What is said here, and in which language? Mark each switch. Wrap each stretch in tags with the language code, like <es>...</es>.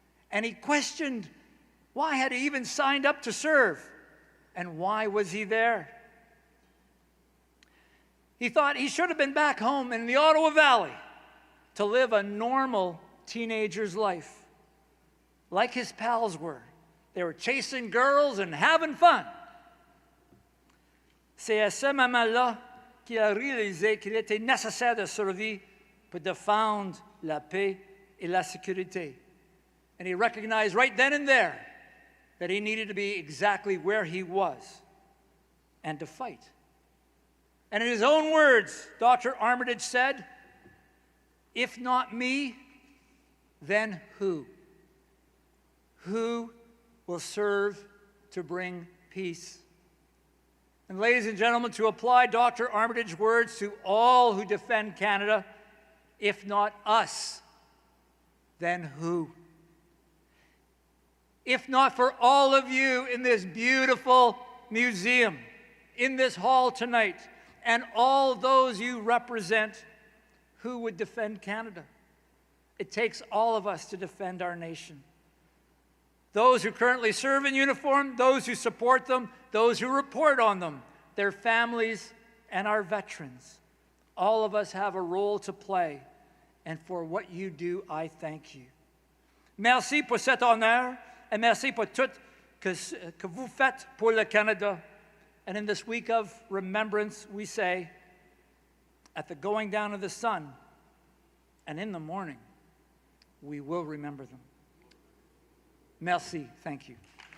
<en>And he questioned why had he even signed up to serve, and why was he there? He thought he should have been back home in the Ottawa Valley to live a normal teenager's life, like his pals were. They were chasing girls and having fun.</en> <fr>C'est à ce moment-là qu'il a réalisé qu'il était nécessaire de survivre pour défendre la paix et la sécurité.</fr> <en>And he recognized right then and there that he needed to be exactly where he was and to fight. And in his own words, Dr. Armitage said, "If not me, then who? Who will serve to bring peace?" And ladies and gentlemen, to apply Dr. Armitage's words to all who defend Canada, if not us, then who? If not for all of you in this beautiful museum, in this hall tonight, and all those you represent, who would defend Canada? It takes all of us to defend our nation. Those who currently serve in uniform, those who support them, those who report on them, their families, and our veterans. All of us have a role to play, and for what you do, I thank you.</en> <fr>Merci pour cet honneur, et merci pour tout que vous faites pour le Canada.</fr> <en>And in this week of remembrance, we say, at the going down of the sun, and in the morning, we will remember them. Merci, thank you.</en>